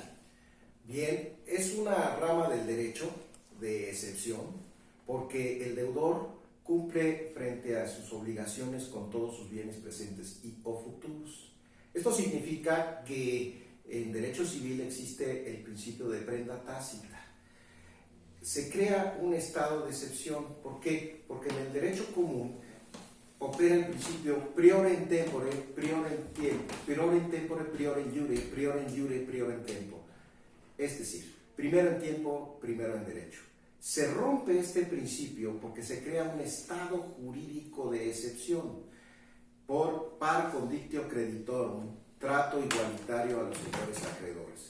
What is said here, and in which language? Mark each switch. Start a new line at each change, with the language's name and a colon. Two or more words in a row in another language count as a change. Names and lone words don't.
Spanish: Bien, es una rama del derecho de excepción porque el deudor cumple frente a sus obligaciones con todos sus bienes presentes o futuros. Esto significa que en derecho civil existe el principio de prenda tácita. Se crea un estado de excepción. ¿Por qué? Porque en el derecho común opera el principio
Latin: prior in tempore, prior in tempo,
Spanish: prior in tempore, prior in iure, prior in iure, prior in tempo. Es decir, primero en tiempo, primero en derecho. Se rompe este principio porque se crea un estado jurídico de excepción por
Latin: par condictio creditorum,
Spanish: trato igualitario a los señores acreedores.